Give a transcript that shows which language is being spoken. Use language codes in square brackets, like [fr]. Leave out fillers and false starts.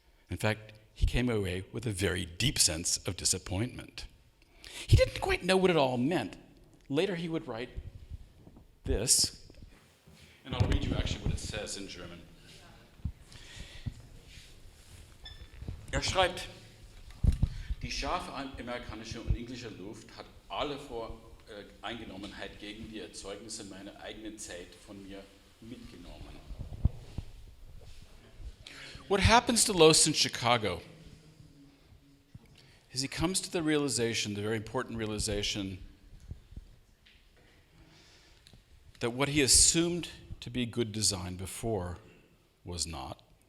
[en] In fact, he came away with a very deep sense of disappointment. He didn't quite know what it all meant. Later he would write this, and I'll read you actually what it says in German. [de] Schreibt, die scharfe amerikanische und englische Luft hat alle Eingenommenheit gegen die Erzeugnisse meiner eigenen Zeit von mir mitgenommen. [en] What happens to Loos in Chicago is he comes to the realization, the very important realization, that what he assumed to be good design before was not.